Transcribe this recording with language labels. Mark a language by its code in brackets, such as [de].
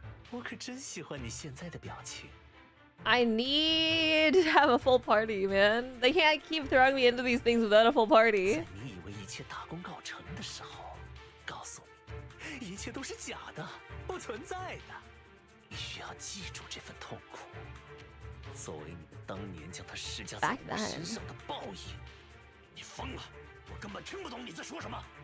[zh] 我可真喜欢你现在的表情。 [en] I need to have a full party, man. They can't keep throwing me into these things without a full party. [zh] 在你以为一切大功告成的时候，告诉你，一切都是假的，不存在的。你需要记住这份痛苦，作为你们当年将它施加在我身上的报应。你疯了！我根本听不懂你在说什么。